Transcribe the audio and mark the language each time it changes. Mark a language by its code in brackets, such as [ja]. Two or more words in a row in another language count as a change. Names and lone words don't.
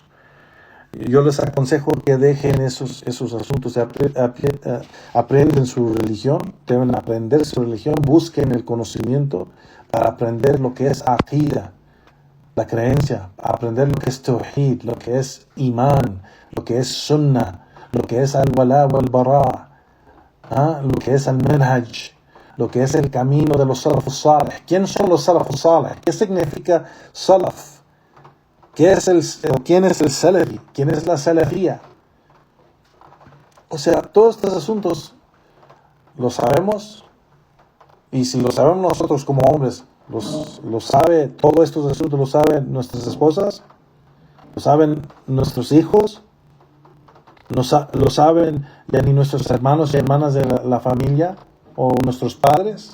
[es] Yo les aconsejo que dejen esos asuntos, aprenden su religión, deben aprender su religión, busquen el conocimiento para aprender lo que es aqida, la creencia, aprender lo que es tawhid, lo que es imán, lo que es sunnah, lo que es [ar] الولاء والبراء, [es] lo que es al-manhaj, lo que es el camino de los [ar] السلف الصالح. [es] ¿Quién son los [ar] السلف الصالح? [es] ¿Qué significa salaf? ¿Quién es el salafi? ¿Quién es la salafía? O sea, todos estos asuntos los sabemos, y si lo sabemos nosotros como hombres, los sabe, todos estos asuntos los saben nuestras esposas, lo saben nuestros hijos, lo saben ya ni nuestros hermanos y hermanas de la familia, o nuestros padres.